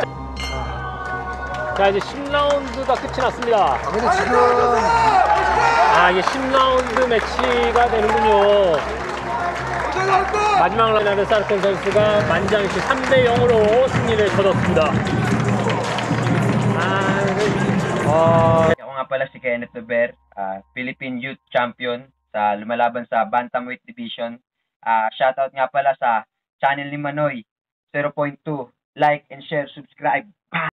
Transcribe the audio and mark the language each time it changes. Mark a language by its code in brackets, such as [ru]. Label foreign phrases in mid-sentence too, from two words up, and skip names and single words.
[ko] 자, 이제 10라운드가 끝이 났습니다. 근데 지금 이게 10라운드 매치가 되는군요. 마지막 라운드 사르콘 선수가 만장일치 3대 0으로 승리를 거뒀습니다. [tl] Ako nga pala si Kenneth Dober, Philippine Youth Champion sa lumalaban sa [en] Bantamweight Division. [tl] Shoutout nga pala sa channel ni Manoy 0.2. [en] Like and share, subscribe.